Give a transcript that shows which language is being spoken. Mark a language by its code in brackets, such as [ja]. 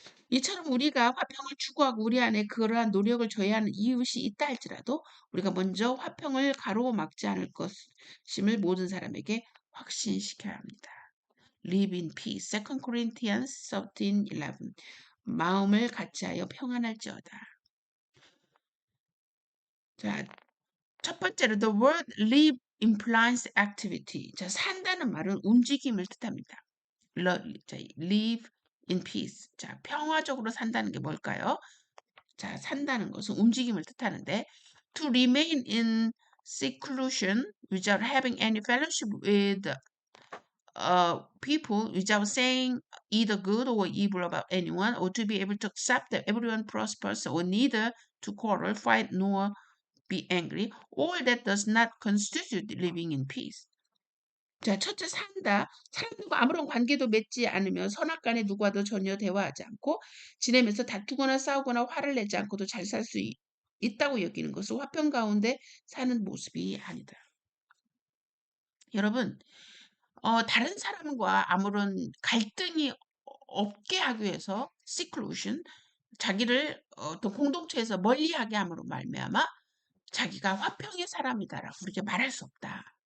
[ko] 이처럼 우리가 화평을 추구하고 우리 안에 그러한 노력을 조회하는 이웃이 있다 할지라도 우리가 먼저 화평을 가로막지 않을 것임을 모든 사람에게 확신시켜야 합니다. [en] Live in peace. 2 Corinthians 13:11. [ko] 마음을 같이하여 평안할지어다. 자, 첫 번째로 [en] the word live implies activity. [ko] 자, 산다는 말은 움직임을 뜻합니다. [en] live in peace. [ko] 자, 평화적으로 산다는 게 뭘까요? 자, 산다는 것은 움직임을 뜻하는데 [en] to remain in seclusion without having any fellowship with people without saying either good or evil about anyone, or to be able to accept that everyone prospers, or neither to quarrel, fight, nor be angry, all that does not constitute living in peace. [ko] 자, 첫째 산다. 사람들과 아무런 관계도 맺지 않으며 선악간에 누구와도 전혀 대화하지 않고 지내면서 다투거나 싸우거나 화를 내지 않고도 잘 살 수 있다고 여기는 것은 화평 가운데 사는 모습이 아니다. 여러분, 다른 사람과 아무런 갈등이 없게 하기 위해서 seclusion, 자기를 또 공동체에서 멀리하게 함으로 말미암아 자기가 화평의 사람이다라고 그렇게 말할 수 없다.